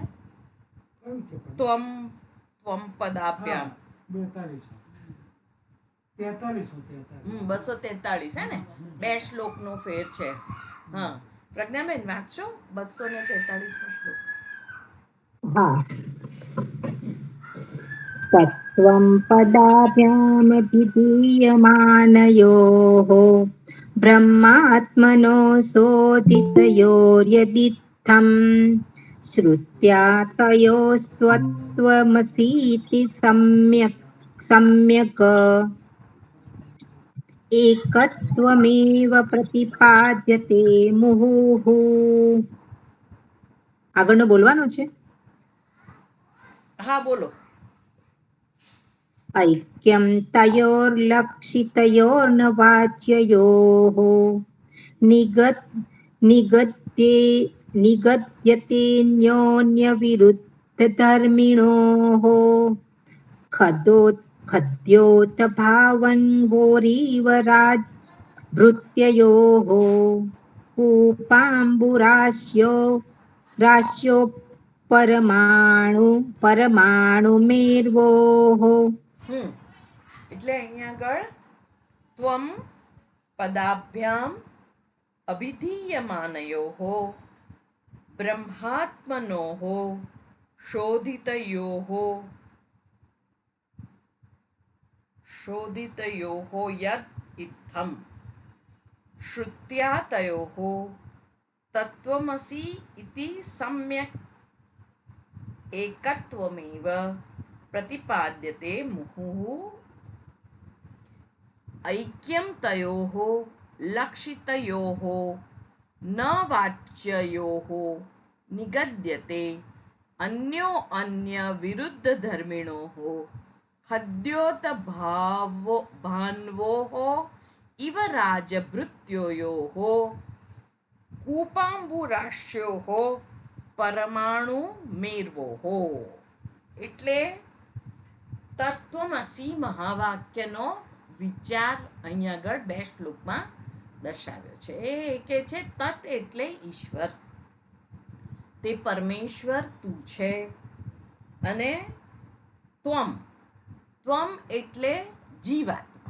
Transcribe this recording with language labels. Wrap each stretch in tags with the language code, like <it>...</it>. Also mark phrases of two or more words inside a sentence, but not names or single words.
<sa>ત્વમ ત્વમ પદાભ્યામ 243</sa> <gu>હે ને? 2 શ્લોકનો ફેર છે. હા, પ્રજ્ઞાબેન વાંચશો 243મો શ્લોક. હા.</gu> <sa>तत्त्वं पदाभ्यामभिधीयमानयोः ब्रह्मात्मनो सोदितयोर्यदित्थं श्रुत्या तयोस्त्वत्वमसीति सम्यक् एकत्वमेव प्रतिपाद्यते मुहुः.</sa> <gu>આગળનો બોલવાનો છે. હા બોલો.</gu> <sa>ऐक्यं तयोर्लक्षितयोर्न वाच्ययोः निगद्ये निगद्यतेऽन्योन्यविरुद्धधर्मिणोः खद्योत भावन् भूरिवराज्भृत्ययोः राश्यो परमाणुमेर्वोः.</sa> <gu>એટલે અહીંયા આગળ</gu> <sa>ત્વમ પદાભ્યામ અભિધીયમાનયોઃ બ્રહ્માત્મનોઃ શોધિતયોઃ યદ ઇત્થમ શ્રુત્યા તયોઃ તત્વમસી ઇતિ સમ્યક એકત્વમેવ પ્રતિપાદ્યતે મુહુઃ ऐक्यं तयोः लक्षितयोः न वाच्ययोः निगद्यते अन्यो अन्यविरुद्धधर्मिणोः खद्योतभान्वोः इव राजभृत्योयोः कूपाम्बुराश्योः परमाणुमेर्वोः.</sa> <gu>એટલે તત્વમસી મહાવાક્યનો વિચાર અહીંયા આગળ 2 શ્લોકમાં દર્શાવ્યો છે. એ કે છે તત એટલે ઈશ્વર, તે પરમેશ્વર તું છે. અને</gu> <sa>ત્વમ ત્વમ</sa> <gu>એટલે જીવાત્મા.</gu>